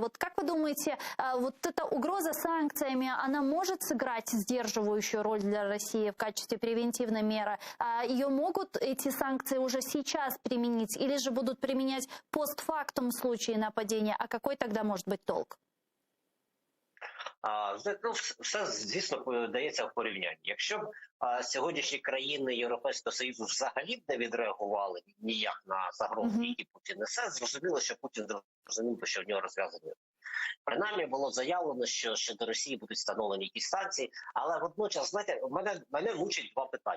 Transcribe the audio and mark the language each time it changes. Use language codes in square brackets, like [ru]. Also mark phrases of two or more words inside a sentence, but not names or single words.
[ru] Вот как вы думаете, вот эта угроза санкциями, она может сыграть сдерживающую роль для России в качестве превентивной меры? Ее могут эти санкции уже сейчас применить или же будут применять постфактум в случае нападения? А какой тогда может быть толк? [uk] Все, звісно, дається в порівнянні. Якщо б сьогоднішні країни Європейського Союзу взагалі б не відреагували ніяк на загрози, які Путін несе, зрозуміло, що Путін зрозумів, що в нього розв'язані. Принаймні було заявлено, що до Росії будуть встановлені якісь санкції, але водночас, знаєте, мене мучить два питання.